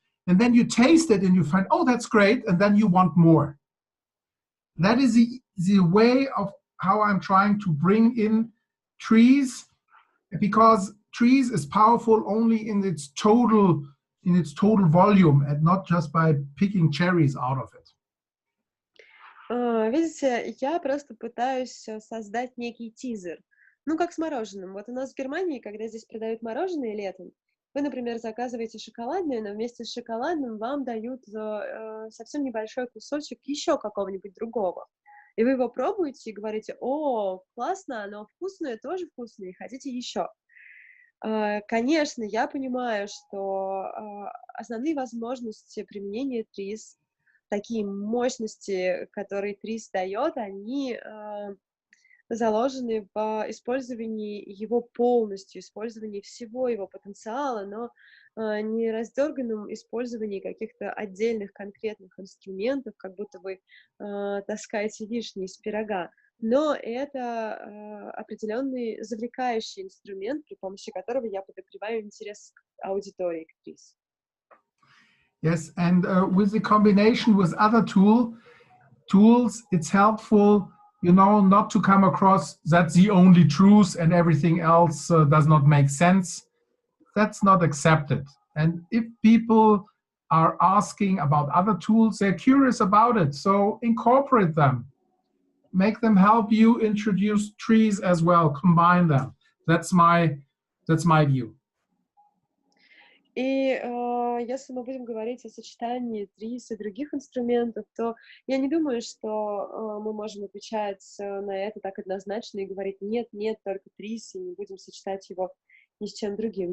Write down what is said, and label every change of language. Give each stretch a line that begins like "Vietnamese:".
English: And then you taste it and you find, oh, that's great, and then you want more. That is the way of how I'm trying to bring in ТРИЗ, because ТRIЗ is powerful only in its total volume and not just by picking cherries out of it.
Russian: Видите, я просто пытаюсь создать некий тизер. Ну, как с мороженым. Вот у нас в Германии, когда здесь продают мороженое летом, вы, например, заказываете шоколадное, но вместе с шоколадным вам дают совсем небольшой кусочек еще какого-нибудь другого. И вы его пробуете и говорите: о, классно, оно вкусное, тоже вкусное, хотите еще. Конечно, я понимаю, что основные возможности применения ТРИЗ, такие мощности, которые ТРИЗ дает, они заложены в использовании его полностью, использовании всего его потенциала, но не раздерганном использовании каких-то отдельных конкретных инструментов, как будто вы таскаете вишни из пирога. Но это определенный завлекающий инструмент, при помощи которого я подогреваю интерес аудитории к ТРИЗ.
English: Yes, and with the combination with other tools, it's helpful, you know, not to come across that's the only truth and everything else does not make sense. That's not accepted. And if people are asking about other tools, they're curious about it. So incorporate them. Make them help you introduce ТРИЗ as well. Combine them. That's my view.
Russian: И если мы будем говорить о сочетании ТРИЗ и других инструментов, то я не думаю, что мы можем отвечать на это так однозначно и говорить: нет, только ТРИЗ, и не будем сочетать его ни с чем другим.